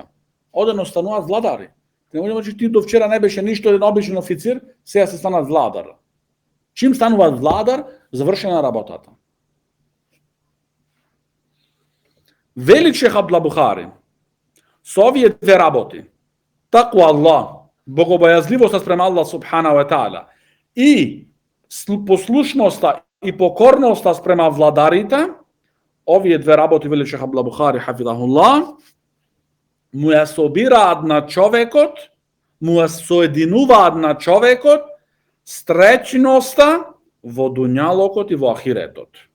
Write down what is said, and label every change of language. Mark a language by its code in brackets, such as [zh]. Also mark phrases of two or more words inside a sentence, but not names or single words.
[mk] Одено стануваат владари. Не може да кажеш, ти до вчера не беше ништо, еден обичен официр, сега се станат владар. Чим стануваат владар, завршена работата. Вели Шех Абдул Бухари, со овие две работи, [ar] تقوى الله, [mk] богобојазливоста спрема [ar] الله سبحانه وتعالى [mk] и послушноста и покорноста спрема владарите, овие две работи, вели Шех Абдул Бухари, хафидахуллах, му ја собираат на човекот, му ја соединуваат на човекот стречноста во дуњалокот и во ахиретот.